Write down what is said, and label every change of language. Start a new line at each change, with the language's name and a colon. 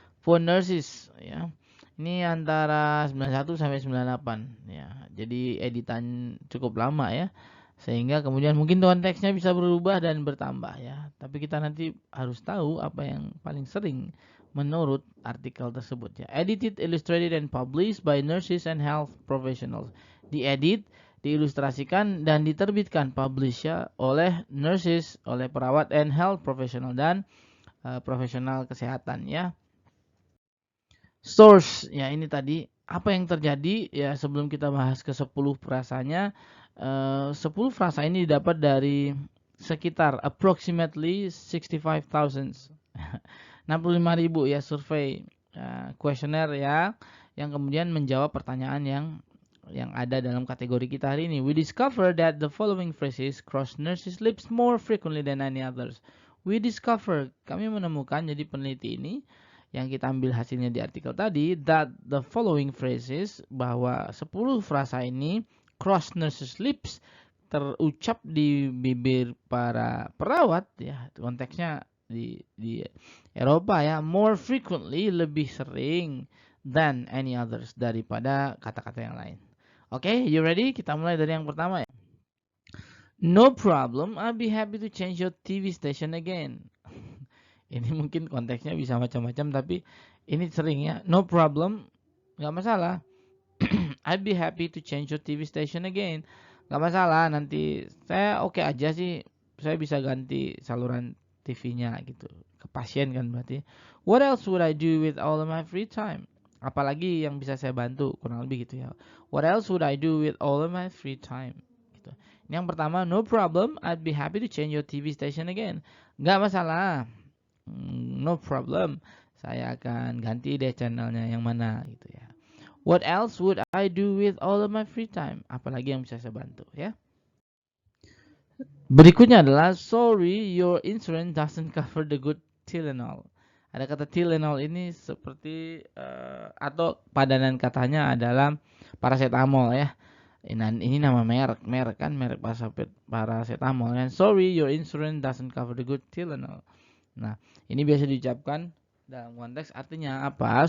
English: For nurses
Indonesian: ya. Ini antara 91 sampai 98 ya. Jadi editan cukup lama ya. Sehingga kemudian mungkin konteksnya bisa berubah dan bertambah ya. Tapi kita nanti harus tahu apa yang paling sering menurut artikel tersebut ya.
English: Edited, illustrated, and published by nurses and health professionals.
Indonesian: Diedit, diilustrasikan, dan diterbitkan publish ya oleh nurses, oleh perawat
English: and health professional
Indonesian: dan profesional kesehatan ya. Source ya, ini tadi apa yang terjadi ya sebelum kita bahas ke 10 frasanya. 10 frasa ini didapat dari sekitar approximately 65,000 65.000 ya survei kuesioner ya yang kemudian menjawab pertanyaan yang ada dalam kategori kita hari ini.
English: We discover that the following phrases cross nurses' lips more frequently than any others. We discover,
Indonesian: kami menemukan, jadi peneliti ini yang kita ambil hasilnya di artikel tadi,
English: that the following phrases,
Indonesian: bahwa 10 frasa ini
English: cross nurses' lips,
Indonesian: terucap di bibir para perawat ya, konteksnya di Eropa ya,
English: more frequently,
Indonesian: lebih sering,
English: than any others,
Indonesian: daripada kata-kata yang lain. Oke,
English: you ready?
Indonesian: Kita mulai dari yang pertama ya.
English: No problem, I'll be happy to change your TV station again.
Indonesian: Ini mungkin konteksnya bisa macam-macam, tapi ini sering ya.
English: No problem,
Indonesian: nggak masalah.
English: I'd be happy to change your TV station again.
Indonesian: Nggak masalah, nanti saya oke aja sih. Saya bisa ganti saluran TV-nya gitu. Ke pasien kan berarti.
English: What else would I do with all of my free time?
Indonesian: Apalagi yang bisa saya bantu, kurang lebih gitu ya.
English: What else would I do with all of my free time? Gitu.
Indonesian: Ini yang pertama,
English: no problem, I'd be happy to change your TV station again.
Indonesian: Nggak masalah.
English: No problem.
Indonesian: Saya akan ganti deh channelnya yang mana gitu ya.
English: What else would I do with all of my free time?
Indonesian: Apalagi yang bisa saya bantu ya. Berikutnya adalah
English: sorry your insurance doesn't cover the good Tylenol.
Indonesian: Ada kata Tylenol ini seperti atau padanan katanya adalah paracetamol ya. Ini nama merek kan, merek paracetamol kan.
English: Sorry your insurance doesn't cover the good Tylenol.
Indonesian: Nah, ini biasa diucapkan dalam konteks artinya apa?